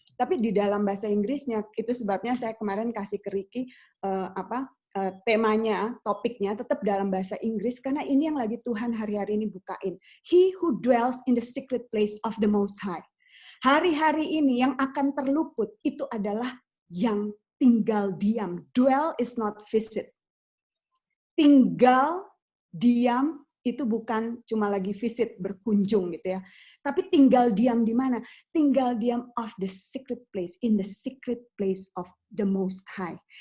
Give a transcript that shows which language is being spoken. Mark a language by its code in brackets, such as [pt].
[id] Tapi di dalam bahasa Inggrisnya, itu sebabnya saya kemarin kasih ke Ricky temanya, topiknya tetap dalam bahasa Inggris, karena ini yang lagi Tuhan hari-hari ini bukain. [en] He who dwells in the secret place of the Most High. [id] Hari-hari ini yang akan terluput itu adalah yang tinggal diam. [en] Dwell is not visit. [id] Tinggal diam itu bukan cuma lagi visit, berkunjung gitu ya. Tapi tinggal diam di mana? Tinggal diam [en] of the secret place, in the secret place of the Most High.